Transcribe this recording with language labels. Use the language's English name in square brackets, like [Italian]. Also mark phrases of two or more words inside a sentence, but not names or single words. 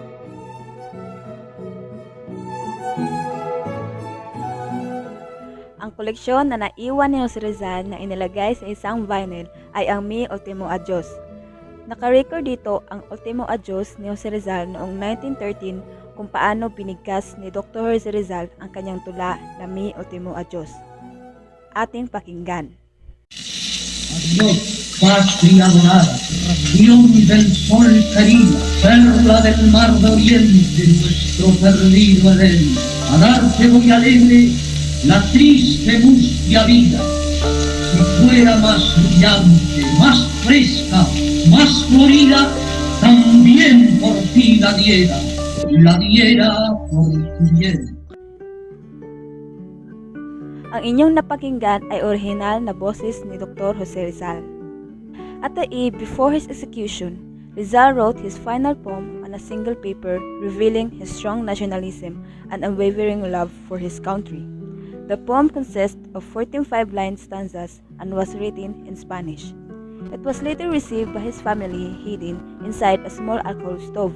[Filipino] Ang koleksyon na naiwan ni Jose Rizal na inilagay sa isang vinyl ay ang Mi Ultimo Adios. Nakarecord dito ang Ultimo Adios ni Jose Rizal noong 1913 kung paano binigkas ni Dr. Jose Rizal ang kanyang tula na Mi Ultimo Adios. Ating pakinggan. [Spanish] Adiós, patria dorada, ración del sol querida, perla del mar de oriente, nuestro perdido Edén. A darte voy alegre la triste mustia vida. Si fuera más brillante, más fresca, más florida, también por ti la diera por tu bien. [Filipino] Ang inyong napakinggan ay orihinal na boses ni Dr. Jose Rizal. [English] At the eve before his execution, Rizal wrote his final poem on a single paper revealing his strong nationalism and unwavering love for his country. The poem consists of 14 5-line stanzas and was written in Spanish. It was later received by his family hidden inside a small alcohol stove.